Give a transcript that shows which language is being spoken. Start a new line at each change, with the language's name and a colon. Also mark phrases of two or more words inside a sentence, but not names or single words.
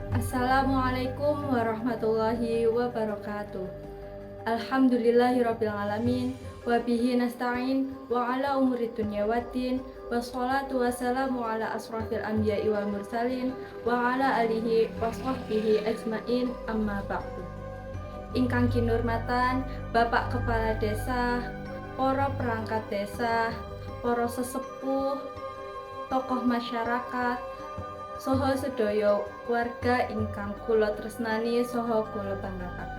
Arabic: السلام عليكم ورحمة الله وبركاته. الحمد لله رب العالمين وبه نستعين وعلى أمور الدنيا والدين والصلاة والسلام على أشرف الأنبياء والمرسلين وعلى آله وصحبه أجمعين أما بعد.
Javanese: Ingkang kinurmatan Bapak Kepala Desa, para perangkat desa, para sesepuh, tokoh masyarakat, saha sedaya warga ingkang kula tresnani saha kula banggaken.